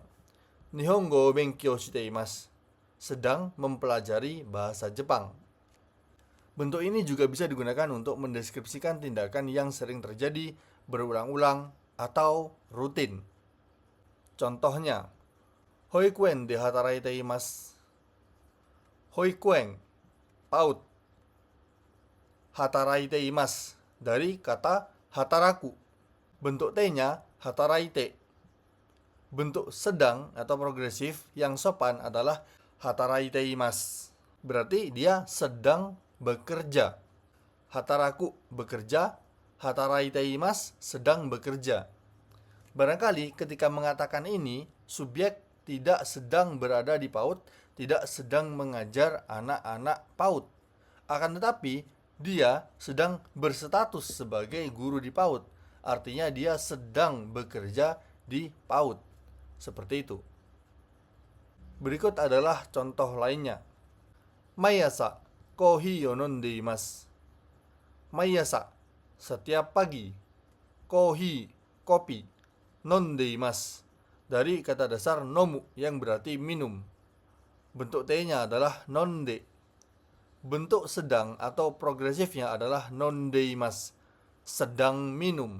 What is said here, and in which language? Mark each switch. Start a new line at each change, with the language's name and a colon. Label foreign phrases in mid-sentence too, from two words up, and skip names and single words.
Japanese: 日本語勉強しています,
Indonesian: sedang mempelajari bahasa Jepang. Bentuk ini juga bisa digunakan untuk mendeskripsikan tindakan yang sering terjadi, berulang-ulang, atau rutin. Contohnya,
Japanese: 保育園で働いています. Hoikuen, PAUD. 働いています,
Indonesian: dari kata hataraku. Bentuk T-nya hataraite. Bentuk sedang atau progresif yang sopan adalah
Japanese: 働いています.
Indonesian: Berarti dia sedang bekerja. Hataraku, bekerja.
Japanese: 働いています,
Indonesian: sedang bekerja. Barangkali ketika mengatakan ini, subjek tidak sedang berada di PAUD, tidak sedang mengajar anak-anak PAUD. Akan tetapi, dia sedang berstatus sebagai guru di PAUD. Artinya dia sedang bekerja di PAUD. Seperti itu. Berikut adalah contoh lainnya.
Japanese: 毎朝、コーヒーを飲んでいます. Maiasa,
Indonesian: setiap pagi. Kohi, kopi.
Japanese: 飲んでいます,
Indonesian: dari kata dasar nomu yang berarti minum. Bentuk T-nya adalah nonde. Bentuk sedang atau progresifnya adalah
Japanese: 飲んでいます,
Indonesian: sedang minum.